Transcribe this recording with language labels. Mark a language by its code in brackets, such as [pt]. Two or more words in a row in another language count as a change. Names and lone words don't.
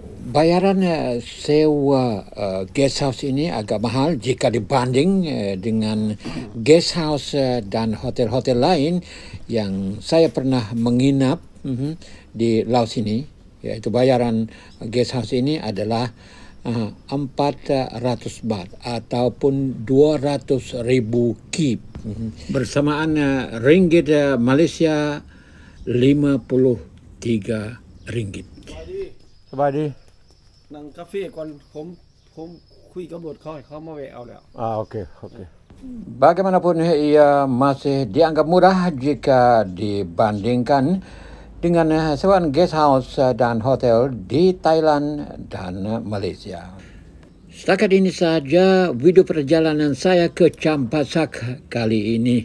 [ms] Bayaran sewa [en] guest house [ms] ini agak mahal jika dibanding dengan [en] guest house [ms] dan hotel-hotel lain yang saya pernah menginap di Laos ini, yaitu bayaran guest house ini adalah 400 baht ataupun 200,000 kip, bersamaan ringgit Malaysia 53 ringgit. [th] สบายดี นั่งกาแฟก่อนผมคุยกับรถเขามาแวะเอาแล้ว [ms] oke. Bagaimanapun ia masih dianggap murah jika dibandingkan dengan sewaan [en] guest house [ms] dan hotel di Thailand dan Malaysia. Setakat ini saja video perjalanan saya ke Champasak kali ini.